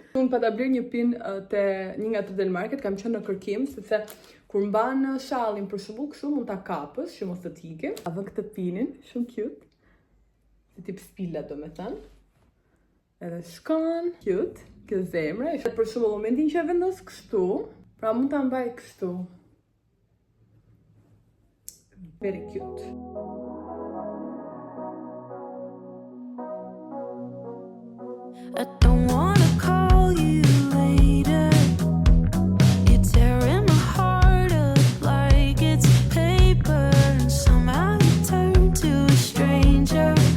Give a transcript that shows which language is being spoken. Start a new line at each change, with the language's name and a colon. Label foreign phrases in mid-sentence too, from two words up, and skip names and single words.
Albanian: Unë pa ta bler një pin te një nga Del Market, kam qenë në kërkim, sepse kur mban shallin për shembull kështu mund ta kapësh, që mos të tike. A vë këtë pinin, shumë cute. Si tip spilla domethënë. Edhe shkon, cute. Kjo zemre, ishte për shumë momentin që e vendos kështu, pra mund ta mbaj kështu.
English: Very cute. I don't wanna call you later. You're tearing my heart up like it's paper, and somehow you turn to a stranger.